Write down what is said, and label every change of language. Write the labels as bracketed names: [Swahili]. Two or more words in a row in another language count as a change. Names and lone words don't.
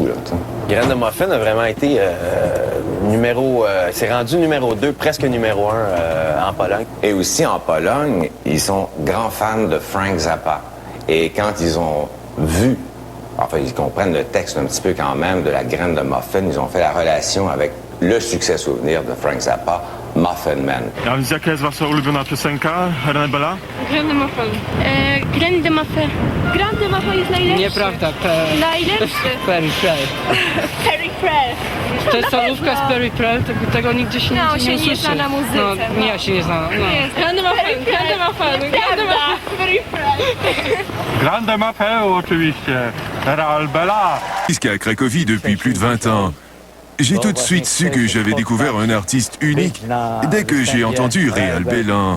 [French] Graines de Muffin a vraiment été c'est rendu numéro 2, presque numéro 1 en Pologne. Et aussi en Pologne, ils sont grands fans de Frank Zappa. Et quand ils ont vu, enfin ils comprennent le texte un petit peu quand même de la Graine de Muffin, ils ont fait la relation avec le succès souvenir de Frank Zappa, Muffin Man. [Polish] A więc jaka jest wasza ulubiona piosenka, René Bela? Graine de Muffin. Graine de Muffin. Graine de Muffin jest najlepszy. Nieprawda. Najlepszy. Perry Prell. Perry Prell. To jest solówka z Perry Prell, tego nigdzie się No, nie się usłyszy. nie zna na muzyce. No, ja się nie znam. No. Graine de Muffin. Graine de Muffin. Graine de Muffin. Perry Prell. Grande Mapeo, oczywiście. Real Bela. [French] Jusqu'à Cracovie depuis plus de 20 ans. J'ai tout de suite su que j'avais découvert un artiste unique dès que j'ai entendu Real Bélan.